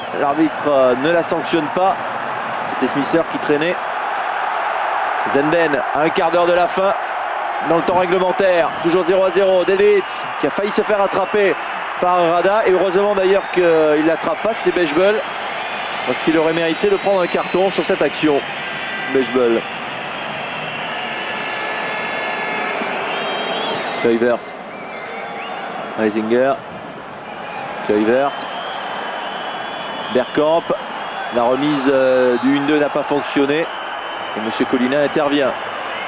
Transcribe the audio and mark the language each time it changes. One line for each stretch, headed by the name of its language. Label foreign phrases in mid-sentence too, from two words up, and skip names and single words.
French: L'arbitre ne la sanctionne pas. C'était Smisser qui traînait. Zenden, à un quart d'heure de la fin, dans le temps réglementaire, toujours 0-0, Delitz qui a failli se faire attraper par Rada, et heureusement d'ailleurs qu'il ne l'attrape pas, c'était Bechbel, parce qu'il aurait mérité de prendre un carton sur cette action. Bechbel. Kluivert. Reisinger. Kluivert. Bergkamp. La remise du 1-2 n'a pas fonctionné. Et M. Colina intervient.